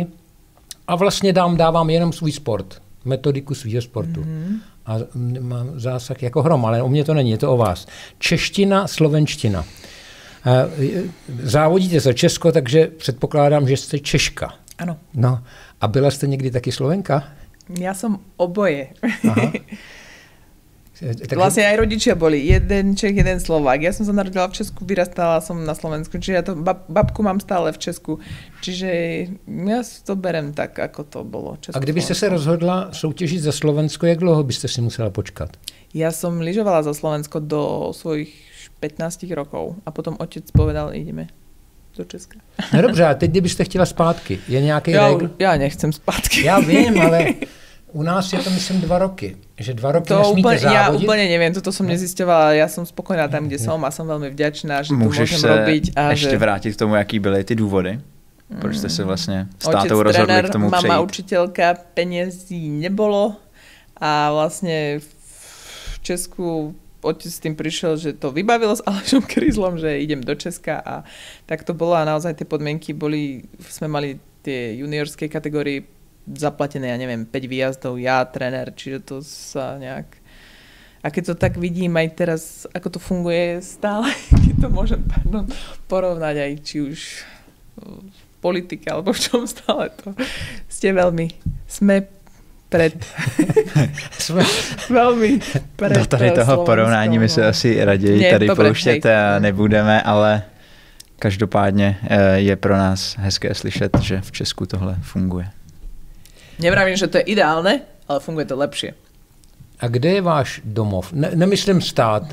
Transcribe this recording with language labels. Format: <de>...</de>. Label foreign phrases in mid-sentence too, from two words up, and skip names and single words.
<cs>A vlastně dávám jenom svůj sport, metodiku svýho sportu. A mám zásah jako hrom, ale u mě to není, je to o vás. Čeština, slovenština. Závodíte za Česko, takže předpokládám, že jste Češka. Ano. No, a byla jste někdy taky Slovenka? Já jsem oboje. Aha. Takže...</cs> <sk>Vlastne aj rodičia boli. Jeden Čech, jeden Slovák. Ja som sa narodila v Česku, vyrastala som na Slovensku. Čiže ja to babku mám stále v Česku. Čiže ja to berem tak, ako to bolo.</sk> <cs>A kdybyste se rozhodla soutěžit za Slovensko, jak dlouho byste si musela počkat?</cs> <sk>Ja som lyžovala za Slovensko do svojich 15 rokov. A potom otec povedal, ideme do Česka.</sk> <cs>No dobře, a teď kdybyste chtěla zpátky, je nějaký regl?</cs> <sk>Ja nechcem zpátky.</sk> <cs>Já vím, ale... U nás je to, myslím, 2 roky. Že 2 roky to nesmíte závodit.</cs> <sk>Ja úplne neviem, toto som nezisťovala. Ja som spokojná tam, kde som a som veľmi vďačná, že to môžem robiť.</sk> <cs>A ještě vrátit k tomu, jaký byly ty důvody? Proč jste se vlastně s tátou rozhodli k tomu přejít?</cs> <sk>Mama učiteľka, peniazí nebolo a vlastne v Česku otec s tým prišiel, že to vybavilo s Alešom Kryzlom, že idem do Česka a tak to bolo a naozaj tie podmienky boli, sme mali tie juniorské kategórie zaplatené, ja neviem, 5 výjazdov, ja, tréner, čiže to sa nejak... A keď to tak vidím aj teraz, ako to funguje stále, keď to môžem porovnať aj či už v politike, alebo v čom stále to sme pred... Velmi pred...</sk> <cs>Do tady toho porovnání my se asi raději tady pouštět nebudeme, ale každopádně je pro nás hezké slyšet, že v Česku tohle funguje.</cs> <sk>Nevravím, že to je ideálne, ale funguje to lepšie.</sk> <cs>A kde je váš domov? Nemyslím stát.</cs>